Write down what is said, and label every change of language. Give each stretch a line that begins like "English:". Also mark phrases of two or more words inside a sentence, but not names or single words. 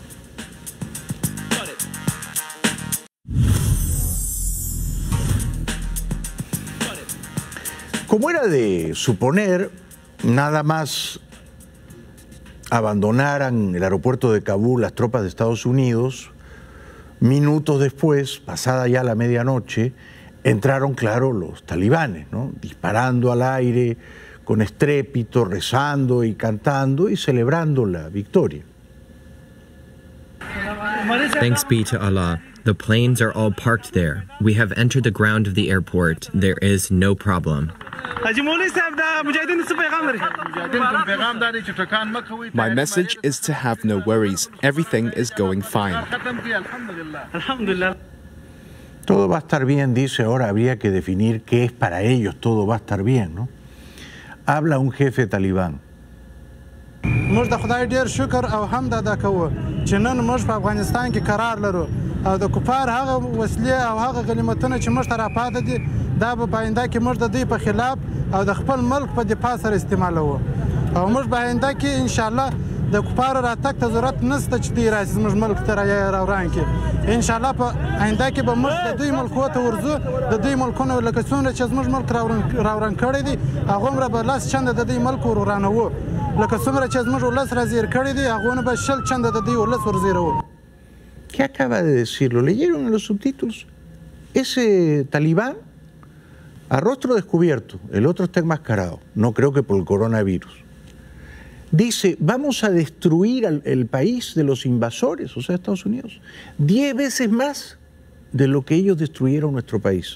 Spanish: Como era de suponer, nada más abandonaran el aeropuerto de Kabul las tropas de Estados Unidos, minutos después, pasada ya la medianoche, entraron, claro, los talibanes, ¿no? Disparando al aire, con estrépito, rezando y cantando y celebrando la victoria.
English: Thanks be to Allah. The planes are all parked there. We have entered the ground of the airport. There is no problem. My message is to have no worries. Everything is going fine.
Spanish: Todo va a estar bien, dice. Ahora habría que definir qué es para ellos todo va a estar bien, ¿no? Habla un jefe talibán.
Pashto: موږ د خدای ډیر شکر او حمد ادا کوو چې نن موږ په افغانستان کې قرار لرو او د کفار هغه وسلې او هغه غنیمتونه چې موږ ته راپاته دي دا به په آینده کې موږ د دوی په خلاف او د خپل ملک په دفاع سره استعمالوو او موږ په آینده کې انشاءالله د کفارو راتګ ته ضرورت نشته چې دوی راشي زموږ ملک ته راوران کړي انشاءالله په آینده کې به موږ د دوی ملکو ته ورځو د دوی ملکونه لکه څومره چې زموږ ملک راوران کړی دي هغومره به لس چنده د دوی ملک ورورانوو
Spanish: ¿Qué acaba de decir? ¿Lo leyeron en los subtítulos? Ese talibán a rostro descubierto, el otro está enmascarado, no creo que por el coronavirus. Dice, vamos a destruir el país de los invasores, o sea, Estados Unidos, 10 veces más de lo que ellos destruyeron nuestro país.